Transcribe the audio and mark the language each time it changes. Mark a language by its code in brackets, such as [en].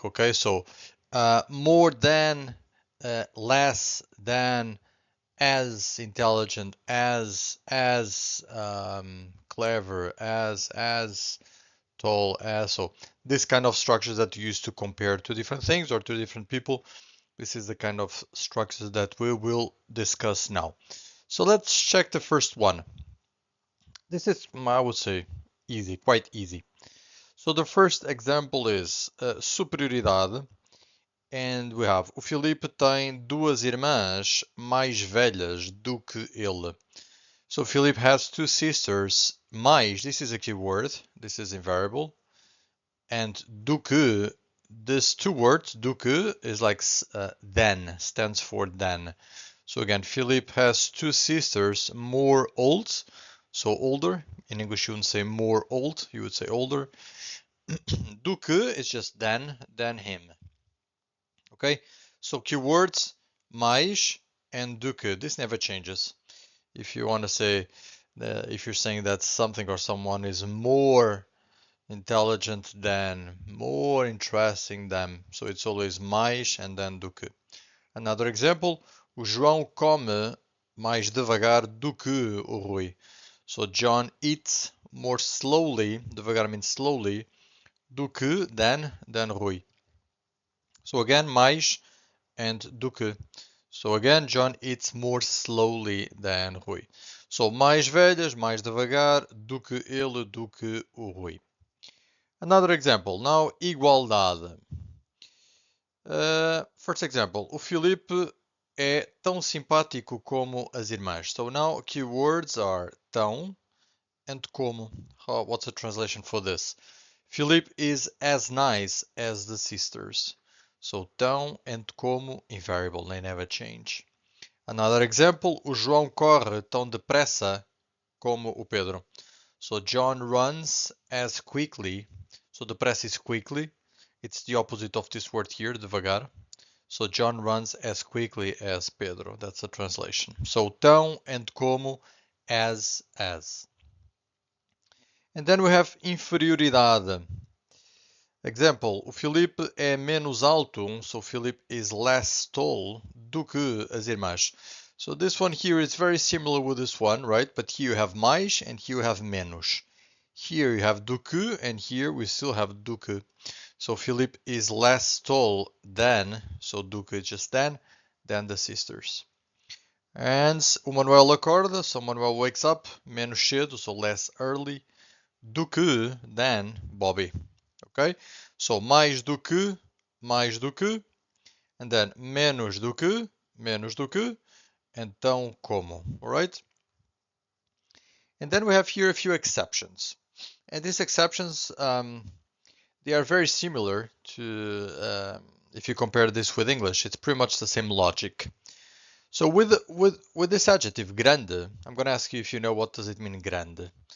[en] Okay, so more than, less than, as intelligent, as clever, as tall as. So this kind of structures that you use to compare two different things or two different people. This is the kind of structures that we will discuss now. So let's check the first one. This is, I would say, easy, quite easy. So the first example is [pt] superioridade, [en] and we have [pt] o Filipe tem duas irmãs mais velhas do que ele. [en] So Filipe has two sisters. Mais, this is a keyword, this is invariable, and do que, this two words, do que, is like then, stands for then. So again, Philip has two sisters, more old, so older. In English, you wouldn't say more old, you would say older. Do que is just than him. Okay, so keywords mais and do que. This never changes. If you want to say, if you're saying that something or someone is more intelligent than, more interesting than, so it's always mais and then do que. Another example, [pt] o João come mais devagar do que o Rui. [en] So John eats more slowly, devagar means slowly, do que, than Rui. So again, mais and do que. So again, John eats more slowly than Rui. [pt] So mais velhas, mais devagar, do que ele, do que o Rui. [en] Another example, now igualdade. First example, [pt] o Filipe é tão simpático como as irmãs. [en] So now keywords are tão and como. What's the translation for this? Filipe is as nice as the sisters. So tão and como invariable, they never change. Another example, [pt] o João corre tão depressa como o Pedro. [en] So John runs as quickly. So depressa is quickly. It's the opposite of this word here, devagar. So John runs as quickly as Pedro. That's a translation. So tão and como, as. And then we have inferioridade. Example, [pt] o Filipe é menos alto, [en] so Filipe is less tall [pt] do que as irmãs. [en] So this one here is very similar with this one, right? But here you have mais and here you have menos. Here you have do que and here we still have do que. So Philip is less tall than, so do que just than the sisters. And [pt] o Manuel acorda, [en] so Manuel wakes up [pt] menos cedo, [en] so less early, [pt] do que [en] than Bobby. Okay? [pt] So mais do que, [en] and then [pt] menos do que, and tão como. [en] Alright? And then we have here a few exceptions. And these exceptions, they are very similar to, if you compare this with English, it's pretty much the same logic. So with this adjective, grande, I'm going to ask you if you know what does it mean, grande.